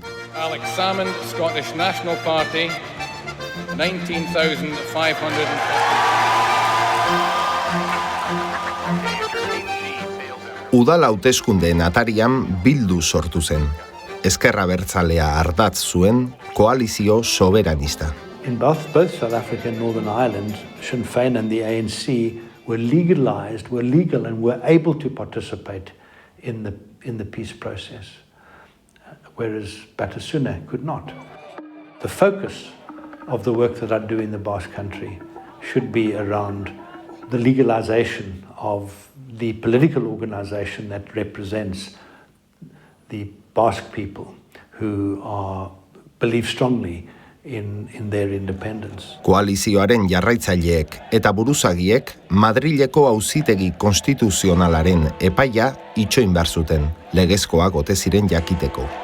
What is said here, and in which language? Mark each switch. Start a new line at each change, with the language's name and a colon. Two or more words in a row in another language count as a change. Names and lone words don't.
Basque: Alex Salmond, Scottish National Party, 19,500. Udal hauteskundeen atarian Bildu sortu zen. Ezkerra abertzalea ardatz zuen koalizio soberanista.
English: In both South Africa and Northern Ireland, Sinn Féin and the ANC were legal and were able to participate in the peace process, whereas Batasuna could not. The focus of the work that I do in the Basque Country should be around the legalization of the political organization that represents the Basque people who believe strongly in their independence.
Basque: Koalizioaren jarraitzaileek eta buruzagiek Madrileko auzitegi konstituzionalaren epaia itxoin behar zuten, legezkoak ote ziren jakiteko.